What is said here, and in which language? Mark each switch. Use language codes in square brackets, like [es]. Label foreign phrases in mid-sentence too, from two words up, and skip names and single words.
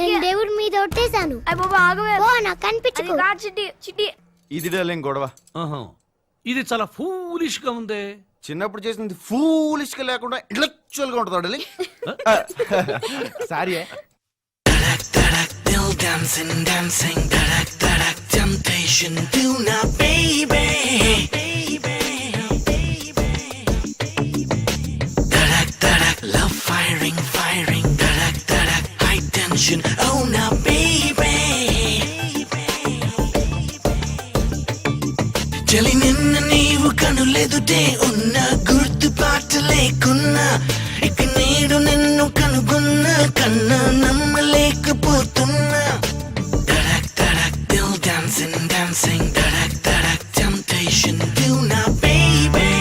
[te] నేను దేవుడి మీద ఒట్టేశాను. అయ్య బాబా ఆగవే. ఓ నాకు కనిపించకు. అది కాదు చిట్టి. చిట్టి, ఇది డార్లింగ్ గొడవ. ఇది చాలా ఫూలిష్ గా ఉందే. చిన్నప్పుడు చేసింది ఫూలిష్ గా లేకుండా ఇంటలెక్చువల్ గా ఉంటుంది డార్లింగ్. సారీ. [en] Dancing, dancing, darak, darak, temptation, do not, baby. Darak, darak, love firing, firing, darak, darak, high tension, oh now, baby. [te] జాలి నిన్న నీవు కనులెదుటే ఉన్న గుర్తు పాత లేకున్న ఇక నీదు నిన్ను కనుగొన్న కన్న నమ్మలేకపోతున్న darak darak dil [en] dancing dancing [te] darak darak [en] temptation do now baby.